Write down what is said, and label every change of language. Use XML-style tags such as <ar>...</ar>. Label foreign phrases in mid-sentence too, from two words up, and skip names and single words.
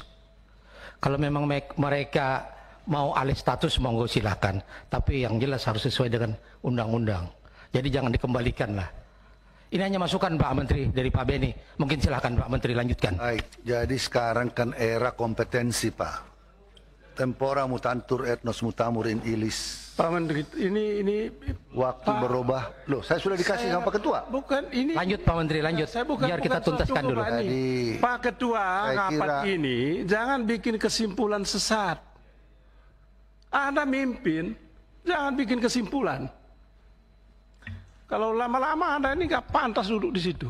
<id>Kalau memang mereka mau alih status monggo silakan, tapi yang jelas harus sesuai dengan undang-undang. Jadi jangan dikembalikan lah. Ini hanya masukan Pak Menteri dari Pak Beni. Mungkin silakan Pak Menteri lanjutkan. Baik, jadi sekarang kan era kompetensi Pak.</id> <la>Tempora mutantur etnos mutamur in illis.</la> <id>Pak Menteri, ini Waktu Pak, berubah. Loh, saya sudah dikasih sama Pak Ketua. Bukan ini. Lanjut Pak Menteri, lanjut. Biar kita tuntaskan dulu. Jadi, Pak Ketua, rapat ini jangan bikin kesimpulan sesat. Anda mimpin, Jangan bikin kesimpulan. Kalau lama-lama Anda ini nggak pantas duduk di situ.</id>